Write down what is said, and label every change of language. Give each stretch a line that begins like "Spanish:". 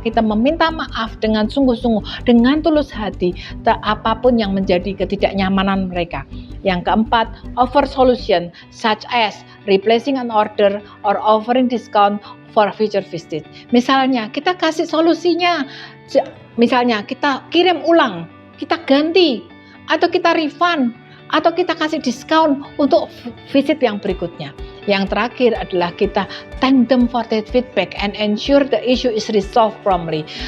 Indonesian: Kita meminta maaf dengan sungguh-sungguh, dengan tulus hati, apapun yang menjadi ketidaknyamanan mereka. Yang keempat,
English: offer solution such as replacing an order or offering discount for future visit.
Indonesian: Misalnya, kita kasih solusinya. Misalnya, kita kirim ulang, kita ganti, atau kita refund, atau kita kasih diskon untuk visit yang berikutnya. Yang terakhir adalah kita
English: thank them for that feedback and ensure the issue is resolved promptly.